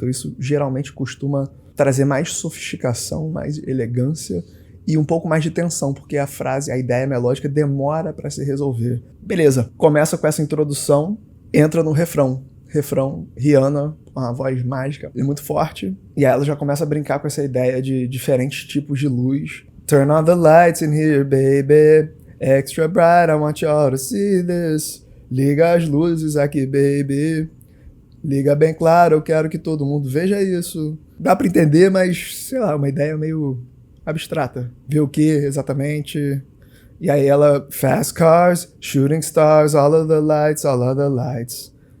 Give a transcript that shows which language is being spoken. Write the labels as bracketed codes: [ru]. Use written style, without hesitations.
[pt] Então isso geralmente costuma trazer mais sofisticação, mais elegância e um pouco mais de tensão, porque a frase, a ideia melódica demora para se resolver. Beleza, começa com essa introdução, entra no refrão. Refrão, Rihanna, uma voz mágica e muito forte. E aí ela já começa a brincar com essa ideia de diferentes tipos de luz. [en] Turn on the lights in here, baby. Extra bright, I want you all to see this. [pt] Liga as luzes aqui, baby. Liga bem claro, eu quero que todo mundo veja isso. Dá pra entender, mas, sei lá, uma ideia meio abstrata. Ver o que exatamente? E aí ela, [en] fast cars, shooting stars, all of the lights, all of the lights.